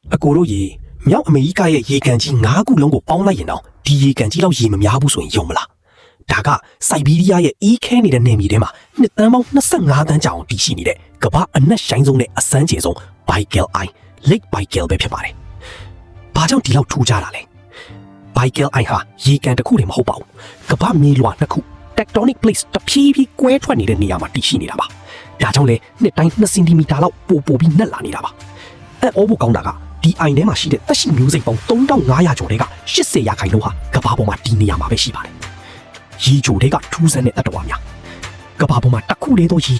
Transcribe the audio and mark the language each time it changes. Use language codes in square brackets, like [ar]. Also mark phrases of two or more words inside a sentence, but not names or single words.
[my] အကိုတို့ရေမြောက်အမေရိကရဲ့ရေကန်ကြီး9ခုလုံးကိုပေါင်းလိုက်ရင်တော့ဒီရေကန်ကြီးလောက်ရေမများဘူးဆိုရင်ယုံမလားဒါကစိုက်ဘီးရီးယားရဲ့အေးခဲနေတဲ့နယ်မြေထဲမှာနှစ်သန်းပေါင်း25သန်းကြာအောင်တည်ရှိနေတဲ့ကမ္ဘာအနက်ရှိုင်းဆုံးနဲ့အစမ်းကျယ်ဆုံး Baikal Eye Lake Baikal ပဲဖြစ်ပါတယ်။ဘာကြောင့်ဒီလောက်ထူးခြားတာလဲ။ Baikal Eye ဟာရေကန်တစ်ခုတည်းမဟုတ်ပါဘူး။ကမ္ဘာမြေလွှာနှစ်ခု [en] tectonic plates [my] တ ဖြည်းဖြည်းကွဲထွက်နေတဲ့နေရာမှာတည်ရှိနေတာပါ။ဒါကြောင့်လေနှစ်တိုင်း2စင်တီမီတာလောက်ပိုပြီးနက်လာနေတာပါ။အော်ဖို့ကောင်းတာကဒီအိုင်ထဲမှာရှိတဲ့သက်ရှိမျိုးစိတ်ပေါင်း3500ကျော်တွေက80ရာခိုင်နှုန်းဟာကမ္ဘာပေါ်မှာဒီနေရာမှာပဲရှိပါတယ်။ရေချိုတွေကထူးဆန်းတဲ့တတ္တဝါများကမ္ဘာပေါ်မှာတစ်ခုတည်းသောရေ